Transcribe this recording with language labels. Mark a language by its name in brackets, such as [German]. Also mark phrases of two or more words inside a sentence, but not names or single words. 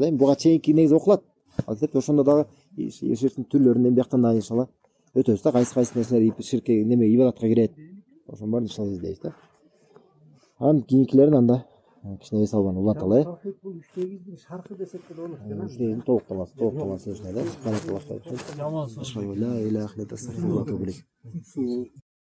[Kyrgyz] Эми буга чейинки негиз окулат. Ал китеп ошондо дагы ширктин түрлөрүн бияктан дагы иншалла өтөбүз да. Кайсы нерселер ширкке неме ибадатка кирет. Ошонун баарын иншалла издейбиз да. Анан кийинкилерин анда кичине эс албан уланталы. Бул 3 негиздин шаркы десек да болот да. 3 негиздин толукталмасы да. Субханаллах. Жаман сөз. [Arabic] لا إله إلا أنت أستغفرك وأتوب إليك.